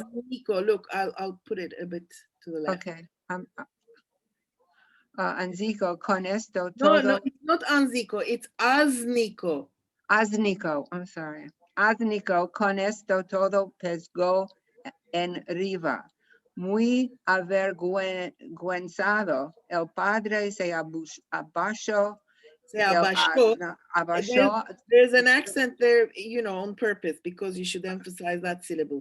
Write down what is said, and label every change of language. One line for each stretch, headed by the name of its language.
English: Asnico, look, I'll put it a bit to the left. Okay.
Ladino: Anzico, con esto todo.
English: No, it's not Anzico, it's Asnico. Asnico, I'm sorry.
Ladino: Asnico, con esto todo pesgó en riva. Muy avergüenzado, el padre se abashó, Se abashó. abashó,
English: There's an accent there, on purpose, because you should emphasize that syllable.